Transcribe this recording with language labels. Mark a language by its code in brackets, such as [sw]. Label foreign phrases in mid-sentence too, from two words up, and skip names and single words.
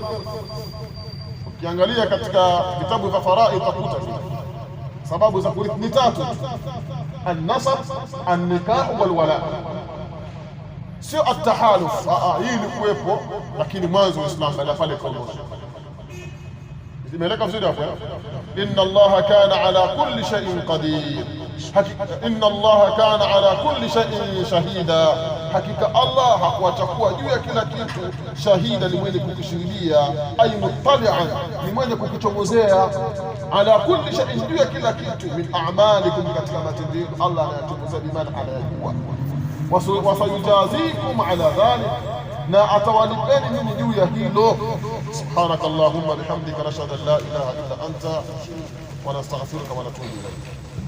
[sw] Ukiangalia katika vitabu vya faraid utakuta sababu za kurithi ni tatu: [ar] النسب، النكاح والولاء, [sw] sio at-tahaluf. Hii ni kuwepo, lakini mwanzo wa Uislamu baada pale kaondoshwa. Imeeleka vizuri hapo. [ar] إن الله كان على كل شيء قدير، إن الله كان على كل شيء شهيدا, [sw] hakika Allah hakuwa juu ya kila kitu. Shahida ni mwenye kukishuhudia, [ar] أي مطلعا, [sw] ni mwenye kukichomozea. [ar] على كل شيء, [sw] juu ya kila kitu. [ar] من أعمالكم, [sw] katika matendo yenu Allah anayachunguza, bimana anayajua. [ar] وسيجازيكم على ذلك, [sw] na atawalipeni nini juu ya hilo. [ar] سبحانك اللهم وبحمدك، نشهد أن لا إله إلا أنت ونستغفرك ونتوب إليك.